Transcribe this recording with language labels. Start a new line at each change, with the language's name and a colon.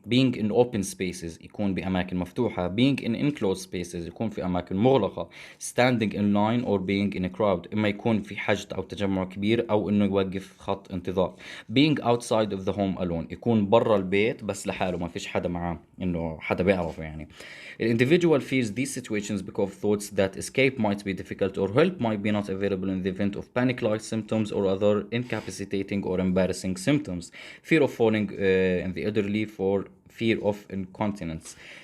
English: Being in open spaces
Arabic: يكون بأماكن مفتوحة.
English: Being in enclosed spaces
Arabic: يكون في أماكن مغلقة.
English: Standing in line or being in a crowd،
Arabic: إما يكون في حشد أو تجمع كبير أو إنه يوقف خط انتظار.
English: Being outside of the home alone
Arabic: يكون برا البيت بس لحاله، ما فيش حدا معاه، إنه حدا بيعرفه يعني.
English: The individual fears these situations because thoughts that escape might be difficult or help might be not available in the event of panic-like symptoms or other incapacitating or embarrassing symptoms. Fear of falling in the elderly for fear of incontinence.